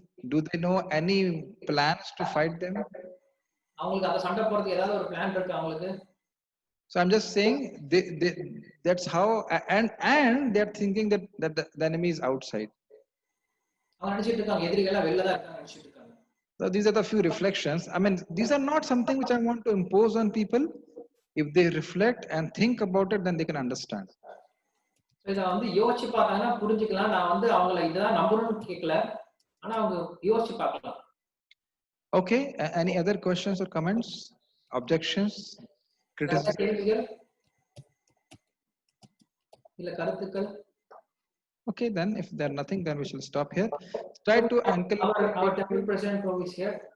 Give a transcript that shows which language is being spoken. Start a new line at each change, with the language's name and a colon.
English: Do they know any plans to fight them?
Tamil: அவங்களுக்கு அந்த சண்டை போறதுக்கு ஏதாவது ஒரு பிளான் இருக்கு அவங்களுக்கு?
English: So I'm just saying that's how, and they're thinking that the enemy is outside.
Tamil: அவங்க நினைச்சிட்டு இருக்காங்க எதிரிகளா வெளில தான் இருக்காங்க நினைச்சிட்டு இருக்காங்க.
English: So these are the few reflections. I mean, these are not something which I want to impose on people. If they reflect and think about it, then they can understand.
Tamil: இத வந்து யோசிச்சு பார்த்தாங்கன்னா புரிஞ்சுக்கலாம். நான் வந்து அவங்கள இதெல்லாம் நம்பணும்னு கேட்கல, ஆனா அவங்க யோசிச்சு பார்க்கலாம்.
English: Okay, any other questions or comments, objections, criticism?
Tamil: கேள்விகள் இல்ல கருத்துக்கள்?
English: Okay, then if there are nothing, then we shall stop here. Try to Our temple president Prabhu is here.